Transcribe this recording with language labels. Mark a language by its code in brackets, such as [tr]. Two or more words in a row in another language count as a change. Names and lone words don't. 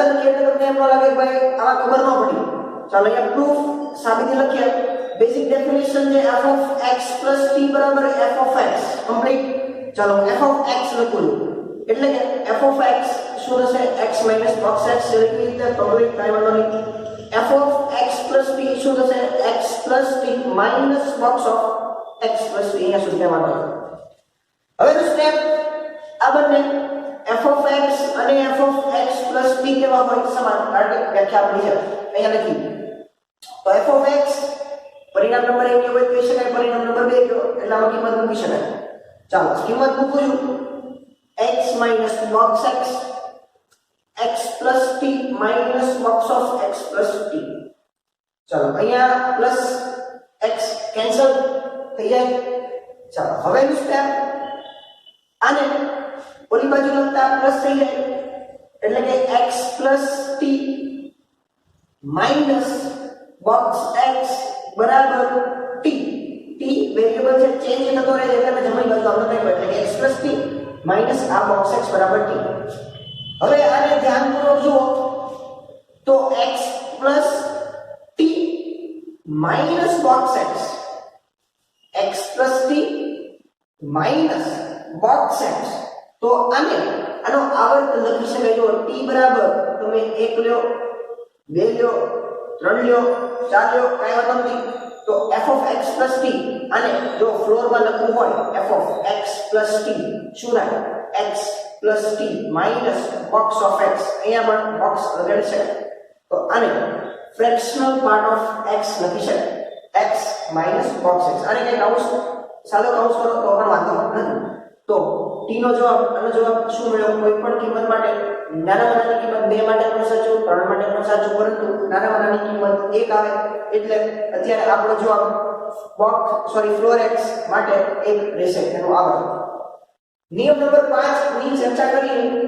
[gu] લખીએ એટલે તમને એમ ન લાગે ભાઈ આમાં ખબર ન પડી ચાલો અહીંયા પ્રૂફ સાબિતી લખીએ [en] basic definition [gu] છે [en] f of x plus t [gu] બરાબર [en] f of x [gu] કમ્પ્લીટ ચાલો [en] f of x [gu] લખું એટલે કે [en] f of [gu] x શું થશે [en] x - box x [gu] લખી રીતે કમ્પ્લીટ કાઈ વાંધો નહીં [en] f of x plus t [gu] શું થશે [en] x plus t minus box of x plus [gu] t અહીંયા સુધી કહેવાનો હવે નો સ્ટેપ આ બંને [en] f of x [gu] અને [en] f of x plus t [gu] કેવા હોય સમાન કારણ કે વ્યાખ્યા આપણી છે અહીંયા લખી તો [en] f of x [gu] પરિણામ નંબર 1 કેવો કહી શકાય પરિણામ નંબર 2 કેવો એટલે આમાં કિંમત મૂકી શકાય ચાલો કિંમત મૂકું છું [en] x - box x x plus t minus box of x plus t [gu] ચાલો અહીંયા પ્લસ x કેન્સલ થઈ જાય ચાલો હવેનું સ્ટેપ આને ઓલી બાજુ લખતા પ્લસ થઈ જાય એટલે કે [en] x plus t minus box x [gu] બરાબર t t વેરીએબલ છે ચેન્જ થતો રહે એટલે મેં જમણી બાજુ આવતો નહીં એટલે કે [en] x plus t minus [gu] આ [en] box x [gu] બરાબર t હવે આને ધ્યાનપૂર્વક જુઓ તો [en] x plus t minus box x x plus t minus box x [gu] તો આનો આવર્ત લખી શકાય જો t બરાબર તમે 1 લ્યો 2 લ્યો 3 લ્યો 4 લ્યો કાઈ વાંધો નથી તો [en] f of x plus t [gu] અને જો ફ્લોર માં લખવું હોય [en] f of x plus t [gu] શું થાય [en] x plus t minus box of x [gu] અહીંયા પણ બોક્સ લગાડી શકાય તો આને [en] fractional part of x [gu] લખી શકાય [en] x minus box x [gu] આને કઈ કૌંસ સાદો કૌંસ કરો તો પણ વાંધો નથી તો t નો જવાબ આનો જવાબ શું મળ્યો કોઈ પણ કિંમત માટે નાનામાં નાની કિંમત 2 માટે પણ સાચું 3 માટે પણ સાચું પરંતુ નાનામાં નાની કિંમત 1 આવે એટલે અત્યારે આપણો જવાબ ફ્લોર x માટે 1 રહેશે એનો આવર્ત નિયમ નંબર 5 ની ચર્ચા કરીએ